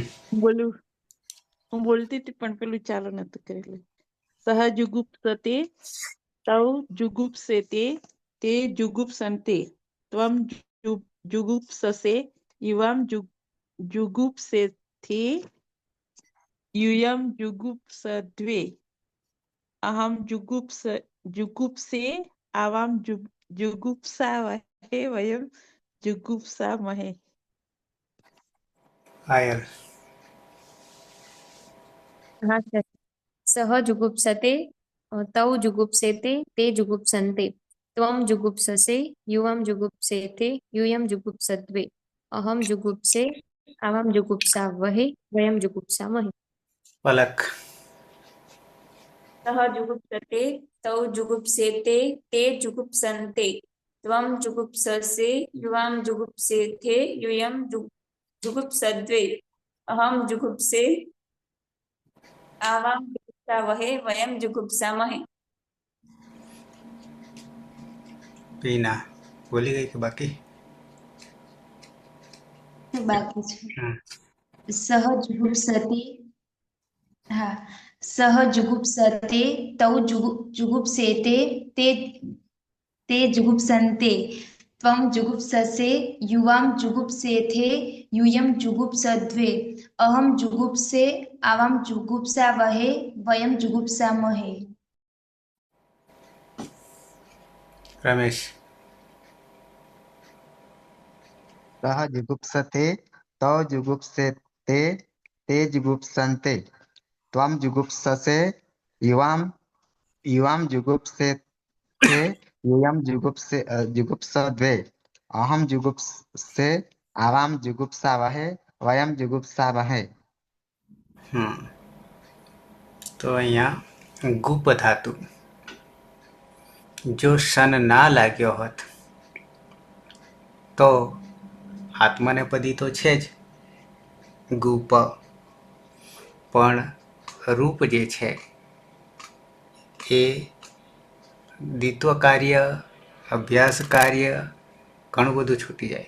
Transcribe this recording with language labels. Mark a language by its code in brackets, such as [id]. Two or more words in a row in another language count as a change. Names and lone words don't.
[gu] બોલું. હું બોલતી હતી પણ પેલું ચાલુ નતું કરેલું. [sa] સહજુગુપ્સતે તૌ જુગુપ્સેતે તે જુગુપ્સન્તે ત્વમ જુગુપ્સસે ઇવમ જુગુપ્સેથે यूयम जुगुप्सद्वे अहम जुगुप्से आवाम जुगुप्सावहे वयम जुगुप्सामहे. [gu] આયર હા સર. [sa] સહ જુગુપ્સતે તૌ જુગુપ્સેતે તે જુગુપ્સન્તે ત્વમ જુગુપ્સસે યુવમ જુગુપ્સેથે यूयम जुगुप्सद्वे अहम जुगुप्से आवाम जुगुप्सावहे वयम जुगुप्सामहे. [gu] પલક [sa] સહ જુગુપ્સતે તૌ જુગુપ્સેતે તે જુગુપ્સન્તે ત્વમ જુગુપ્સસે યુવામ જુગુપ્સેથે यूयम जुगुप्सद्वे अहम जुगुप्से आवाम जुगुप्सावहे वयम जुगुप्सामहे. [gu] પીના બોલી ગઈ કે બાકી? બાકી છે. હમ [sa] સહ જુગુપ્સતે હા સહ જુગુપ્સતે તૌ જુગુપ્સેતે તે જુગુપ્સન્તે ત્વમ જુગુપ્સસે યુવામ જુગુપ્સેથે यूयम जुगुप्सद्वे अहम जुगुप्से आवाम जुगुप्सावहे वयम जुगुप्सामहे. [gu] રમેશ [sa] सः जुगुप्सते तौ जुगुप्सेते ते जुगुप्सन्ते त्वं जुगुप्ससे युवां जुगुप्सेथे यूयं जुगुप्सद्वे अहं जुगुप्से आवां जुगुप्सावहे वयं जुगुप्सामहे. [gu] તો અહીંયા ગુપ ધાતુ જો શન ના લાગ્યો હોત તો આત્મનેપદી તો છે જ ગુપ, પણ રૂપ જે છે એ દ્વિત્વ કાર્ય, અભ્યાસ કાર્ય ઘણું બધું છૂટી જાય.